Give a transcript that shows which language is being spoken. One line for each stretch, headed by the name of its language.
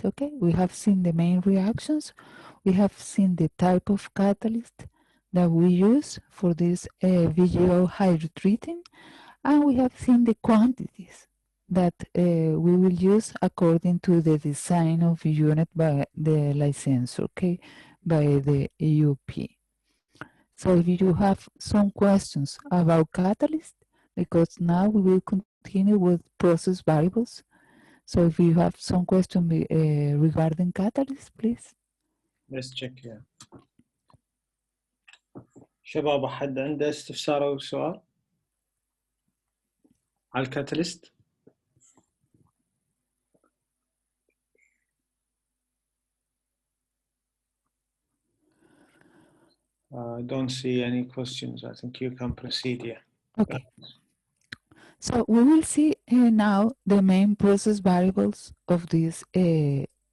English: Okay, we have seen the main reactions. We have seen the type of catalyst that we use for this VGO hydrotreating, and we have seen the quantities that we will use according to the design of the unit by the licensor, okay, by the EUP. So if you have some questions about catalyst, because now we will continue with process variables. So if you have some question regarding catalyst, please. Let's check here.
Arabic: شباب أحد عنده استفسار أو سؤال على الكاتاليست؟ I don't see any questions.
English: I think you can proceed here. Okay. So we will see now the main process variables of this unit.